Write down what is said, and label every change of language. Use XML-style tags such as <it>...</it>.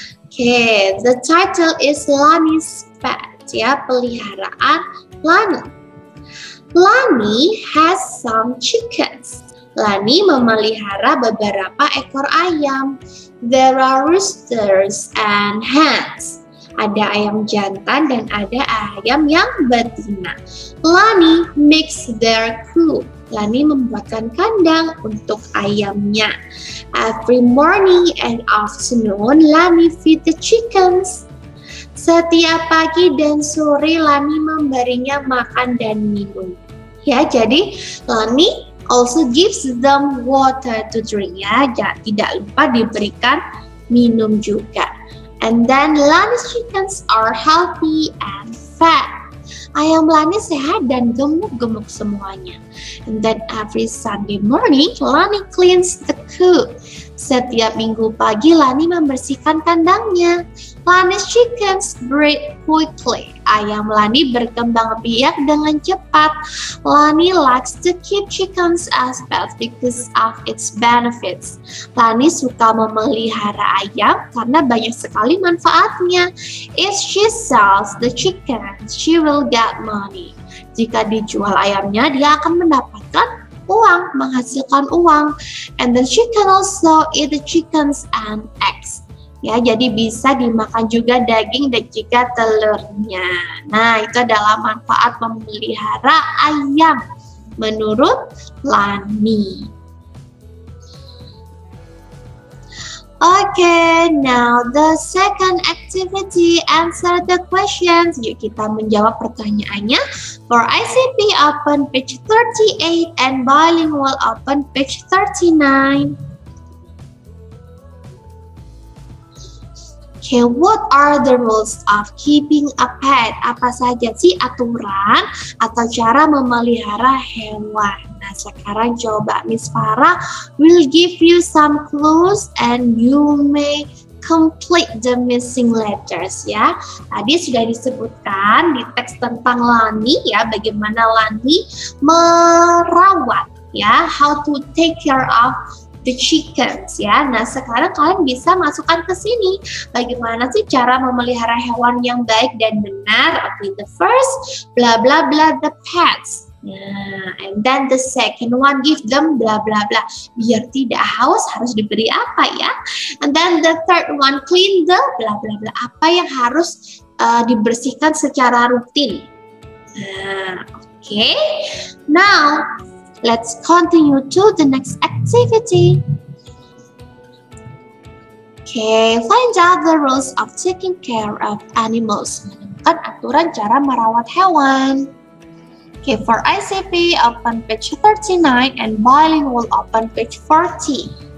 <en>Okay, the title is Lani's Pet, ya, peliharaan Lani. Lani has some chickens.</en> <id>Lani memelihara beberapa ekor ayam.</id> <en>There are roosters and hens.</en> <id>Ada ayam jantan dan ada ayam yang betina.</id> <en>Lani makes their coop.</en> <id>Lani membuatkan kandang untuk ayamnya.</id> <en>Every morning and afternoon, Lani feed the chickens. Setiap pagi dan sore, Lani memberinya makan dan minum.</en> <id>Ya, jadi</id> <en>Lani also gives them water to drink, ya.</en> <id>Tidak lupa diberikan minum juga.</id> <en>And then Lani's chickens are healthy and fat.</en> <id>Ayam Lani sehat dan gemuk-gemuk semuanya.</id> <en>And then every Sunday morning, Lani cleans the coop.</en> <id>Setiap minggu pagi, Lani membersihkan kandangnya.</id> <en>Lani's chickens breed quickly.</en> <id>Ayam Lani berkembang biak dengan cepat.</id> <en>Lani likes to keep chickens as pets because of its benefits.</en> <id>Lani suka memelihara ayam karena banyak sekali manfaatnya.</id> <en>If she sells the chickens, she will get money.</en> <id>Jika dijual ayamnya, dia akan mendapatkan uang, menghasilkan uang.</id> <en>And then she can also eat the chickens and eggs.</en> <id>Ya, jadi bisa dimakan juga daging dan juga telurnya. Nah, itu adalah manfaat memelihara ayam menurut Lani.</id> <en>Okay, now the second activity, answer the questions.</en> <id>Yuk kita menjawab pertanyaannya.</id> <en>For ICP, open page 38 and bilingual open page 39. Okay, what are the rules of keeping a pet?</en> <id>Apa saja sih aturan atau cara memelihara hewan? Nah, sekarang coba</id> <en>Miss Farah will give you some clues and you may complete the missing letters, ya.</en> <id>Tadi sudah disebutkan di teks tentang Lani, ya, bagaimana Lani merawat, ya,</id> <en>how to take care of the chickens,</en> <id>ya. Nah, sekarang kalian bisa masukkan ke sini bagaimana sih cara memelihara hewan yang baik dan benar.</id> <en>Okay, the first, blah blah blah, the pets. Nah, and then the second one, give them blah blah blah.</en> <id>Biar tidak haus harus diberi apa, ya.</id> <en>And then the third one, clean the blah blah blah.</en> <id>Apa yang harus dibersihkan secara rutin. Nah, okay.</id> <en>Now let's continue to the next activity. Okay, find out the rules of taking care of animals.</en> <id>Menemukan aturan cara merawat hewan.</id> <en>Okay, for ICP, open page 39 and bilingual open page 40.</en>